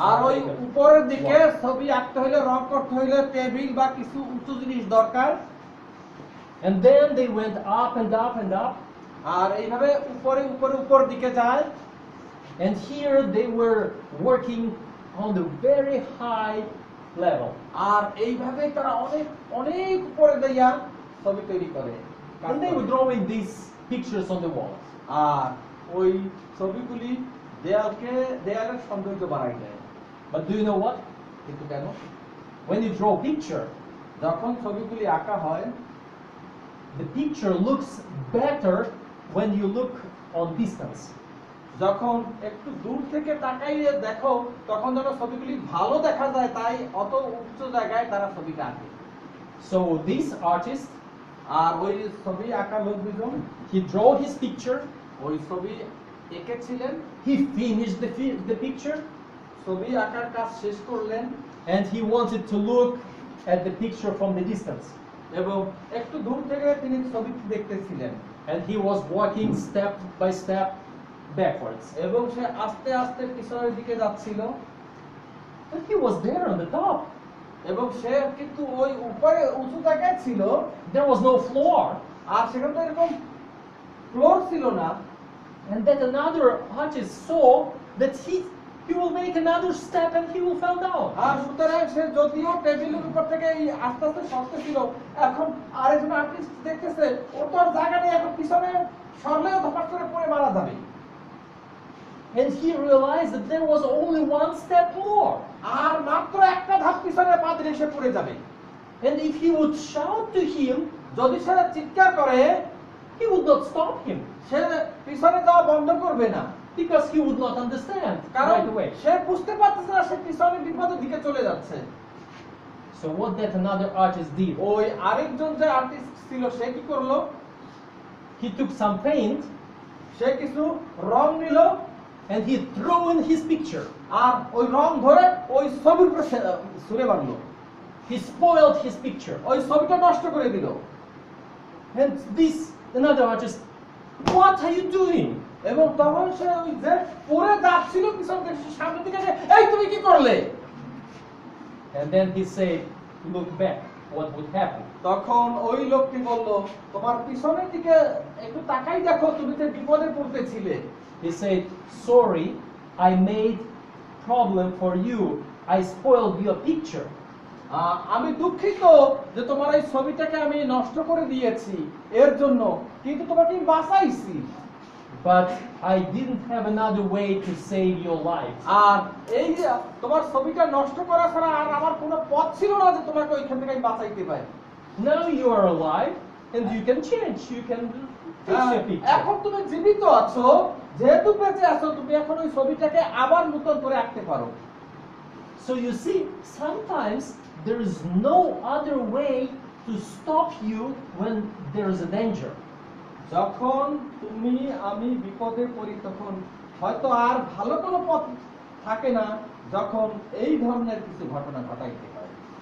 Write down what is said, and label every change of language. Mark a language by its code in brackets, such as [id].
[bn] আর ওই উপরের দিকে ছবি আঁকতে হইলে রং করতে হইলে টেবিল বা কিছু উঁচু জিনিস দরকার। [en] And then they went up and up and up. [bn] আর এইভাবে উপরে উপরে উপর দিকে যায়। [en] And here they were working on the very high level. [bn] আর এইভাবে তারা অনেক অনেক উপরে দিয়া ছবি তৈরি করে। [en] And they were drawing these pictures on the walls. [bn] আর ওই ছবিগুলি দেয়ালের সৌন্দর্য বাড়াই দেয়। [en] But do you know what? [bn] কিন্তু কেন? [en] When you draw a picture, [bn] যখন ছবিগুলি আঁকা হয়, [en] the picture looks better when you look on distance. [bn] যখন একটু দূর থেকে তাকাইয়ে দেখো তখন যেন ছবিগুলি ভালো দেখা যায়, তাই অত উচ্চ জায়গায় তারা ছবিটা আঁকে। [en] So this artist, [bn] আর ওই ছবি আঁকা লোক দুজন [en] he drew his picture, [bn] ওই ছবি এঁকেছিলেন, [en] he finished the picture, [bn] ছবি আঁকার কাজ শেষ করলেন [en] and he wanted to look at the picture from the distance. [bn] এবং একটু দূর থেকে তিনি ছবি দেখতেছিলেন। [en] And he was walking step by step backwards. [bn] এবং সে আস্তে আস্তে পিছনের দিকে যাচ্ছিল। [en] But he was there on the top. [bn] এবং সে কিন্তু ওই উপরে উঁচু জায়গায় ছিল। [en] There was no floor. [bn] আর সেখানে তো এরকম ফ্লোর ছিল না। [en] And then another artist saw that he will make another step and he will fall down. [bn] আর সুতরাং সে যদিও টেবিলের উপর থেকে আস্তে আস্তে সরতেছিল, এখন আরেকজন আর্টিস্ট দেখতেছে ওর তো আর জায়গা নেই, এখন পিছনে সরলেও ধপাস করে পড়ে মারা যাবে। [en] And he realized that there was only one step more. [bn] আর মাত্র একটা ধাপ পিছনে পা দিলে সে পড়ে যাবে। [en] And if he would shout to him, [bn] যদি সে চিৎকার করে, [en] he would not stop him [bn] সে পিছনে যাওয়া বন্ধ করবে না, [en] because he would not understand [bn] কারণ [en] right away. [bn] সে বুঝতে পারতেছে না সে পিছনে বিপদের দিকে চলে যাচ্ছে। [en] So what that another artist did, [bn] ওই আরেকজন যে আর্টিস্ট ছিল সে কি করলো? [en] he took some paint [bn] সে কিছু রং নিল [en] and he threw in his picture. [bn] আর ওই রং ধরে ওই ছবির উপরে ছুঁড়ে মারলো। [en] He spoiled his picture. [bn] ওই ছবিটা নষ্ট করে দিল। [en] And this another artist, what are you doing? [bn] এবং তখন সে ওই যে পড়ে যাচ্ছিল পিছন থেকে সামনের দিকে যে, এই তুমি কি করলে? [en] And then he said, look back, what would happen? [bn] তখন ওই লোকটি বলল, তোমার পিছনের দিকে একটু তাকাই দেখো, তুমি যে বিপদে পড়তেছিলে। [en] He said, sorry, I made problem for you. I spoiled your picture. [bn] আমি দুঃখিত যে তোমার এই ছবিটাকে আমি নষ্ট করে দিয়েছি এর জন্য, কিন্তু তোমাকে আমি বাঁচাইছি। [en] But I didn't have another way to save your life. [bn] আর এই যে তোমার ছবিটা নষ্ট করা ছাড়া আর আমার কোনো পথ ছিল না যে তোমাকে ওইখান থেকে আমি বাঁচাইতে পারি। [en] Now you are alive and you can change. You can fix your picture. [bn] এখন তুমি জীবিত আছো, যেহেতু বেঁচে আছো, তুমি এখন ওই ছবিটাকে আবার নতুন করে আঁকতে পারো। [en] So you see, sometimes there is no other way to stop you when there is a danger. [bn] যখন তুমি আমি বিপদে পড়ি তখন হয়তো আর ভালো কোনো পথ থাকে না, যখন এই ধরনের কিছু ঘটনা ঘটাইতে পারে।